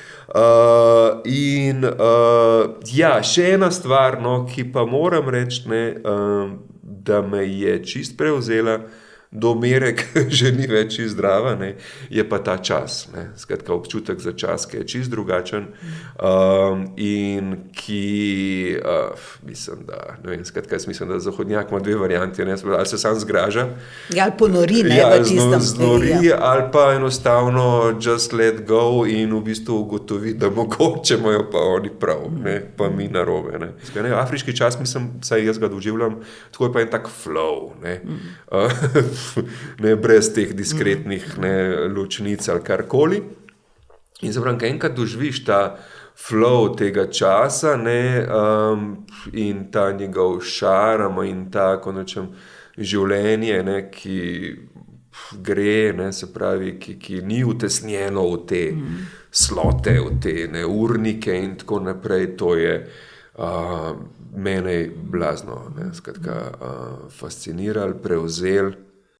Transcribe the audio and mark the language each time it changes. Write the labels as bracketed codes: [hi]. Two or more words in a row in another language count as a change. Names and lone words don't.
[sl] Ja, še ena stvar, no, ki pa moram reči, ne, da me je čist prevzela, do mere, ki že ni več čist zdrava, ne, je pa ta čas, ne, skratka, občutek za čas, ki je čist drugačen, in ki, mislim, da, ne vem, skratka, jaz mislim, da zahodnjak ima dve varianti, ne, ali se sam zgraža. Ja, ali ponori, ne, v tistem. Znori, ali pa enostavno [en] just let go [sl] in v bistvu ugotovi, da mogoče imajo pa oni prav, ne, pa mi narobe, ne. Skratka, afriški čas, mislim, saj jaz ga doživljam, tako je pa en tak flow, ne. Ne, brez teh diskretnih, ne, ločnic ali karkoli. In se pravi, ko enkrat doživiš ta flow tega časa, ne, in ta njegov šarm in ta, ko rečem, življenje, ne, ki gre, ne, se pravi, ki ni utesnjeno v te slote, v te, ne, urnike in tako naprej, to je mene blazno, ne, skratka, fasciniralo, prevzel.